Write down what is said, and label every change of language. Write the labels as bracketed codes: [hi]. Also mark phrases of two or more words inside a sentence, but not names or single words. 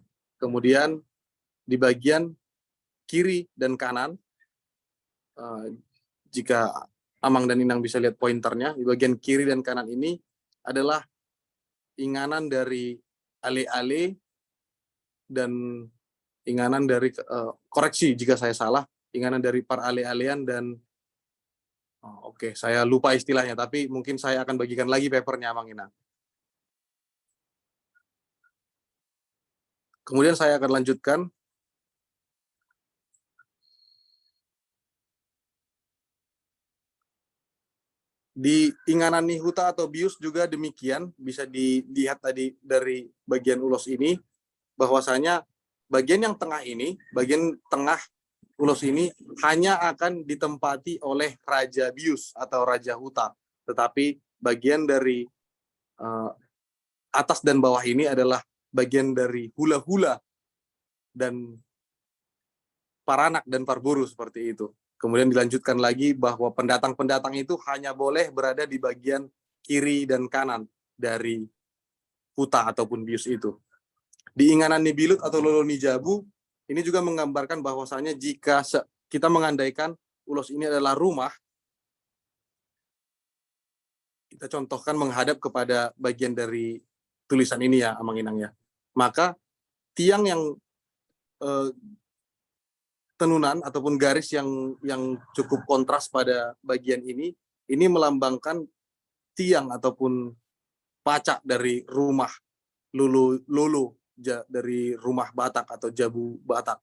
[id] Kemudian di bagian kiri dan kanan, jika Amang dan Inang bisa lihat pointernya, di bagian kiri dan kanan ini adalah inganan dari ale-ale dan inganan dari, koreksi jika saya salah, inganan dari par ale-alean dan oke, saya lupa istilahnya, tapi mungkin saya akan bagikan lagi papernya, Amang Inang. Kemudian saya akan lanjutkan. Di [bbc] inganan nihuta [id] atau bius juga demikian, bisa dilihat tadi dari bagian ulos ini, bahwasanya bagian yang tengah ini, bagian tengah ulos ini hanya akan ditempati oleh Raja Bius atau Raja Huta. Tetapi bagian dari atas dan bawah ini adalah bagian dari hula-hula dan paranak dan parburu seperti itu. Kemudian dilanjutkan lagi bahwa pendatang-pendatang itu hanya boleh berada di bagian kiri dan kanan dari huta ataupun bius itu. Di [bbc] inganan Nibilut [id] atau Lolo Nijabu, ini juga menggambarkan bahwasanya jika kita mengandaikan ulos ini adalah rumah, kita contohkan menghadap kepada bagian dari tulisan ini ya, Amang Inang ya. Maka tiang yang tenunan ataupun garis yang cukup kontras pada bagian ini melambangkan tiang ataupun pacak dari rumah lulu dari rumah Batak atau Jabu Batak.